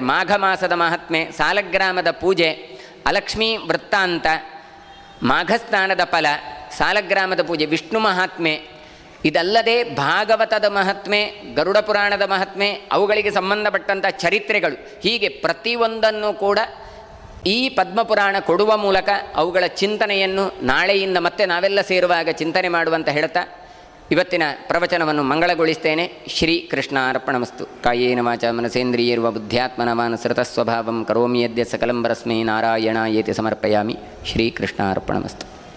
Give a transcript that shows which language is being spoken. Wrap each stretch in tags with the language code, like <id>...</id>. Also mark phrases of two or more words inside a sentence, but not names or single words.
<kn>ಮಾಘ ಮಾಸದ ಮಹಾತ್ಮೆ, ಸಾಲಗ್ರಾಮದ ಪೂಜೆ, ಅಲಕ್ಷ್ಮೀ ವೃತ್ತಾಂತ, ಮಾಘಸ್ನಾನದ ಫಲ, ಸಾಲಗ್ರಾಮದ ಪೂಜೆ, ವಿಷ್ಣು ಮಹಾತ್ಮೆ, ಇದಲ್ಲದೆ ಭಾಗವತದ ಮಹಾತ್ಮೆ, ಗರುಡ ಪುರಾಣದ ಮಹಾತ್ಮೆ, ಅವುಗಳಿಗೆ ಸಂಬಂಧಪಟ್ಟಂಥ ಚರಿತ್ರೆಗಳು, ಹೀಗೆ ಪ್ರತಿಯೊಂದನ್ನು ಕೂಡ ಈ ಪದ್ಮಪುರಾಣ ಕೊಡುವ ಮೂಲಕ ಅವುಗಳ ಚಿಂತನೆಯನ್ನು ನಾಳೆಯಿಂದ ಮತ್ತೆ ನಾವೆಲ್ಲ ಸೇರುವಾಗ ಚಿಂತನೆ ಮಾಡುವಂತ ಹೇಳ್ತಾ ಇವತ್ತಿನ ಪ್ರವಚನವನ್ನು ಮಂಗಳಗೊಳಿಸ್ತೇನೆ.</kn> <sa>ಶ್ರೀ ಕೃಷ್ಣಾರ್ಪಣಮಸ್ತು. ಕಾಯೇನ ವಾಚಾ ಮನಸೇಂದ್ರಿಯೇರ್ವ ಬುದ್ಧ್ಯಾತ್ಮನ ಮಾನಸೃತ ಸ್ವಭಾವಂ ಕರೋಮಿ ಯದ್ಯ ಸಕಲಂ ಪರಸ್ಮೈ ನಾರಾಯಣಾಯೇತಿ ಸಮರ್ಪಯಾಮಿ. ಶ್ರೀ ಕೃಷ್ಣಾರ್ಪಣಮಸ್ತು.</sa>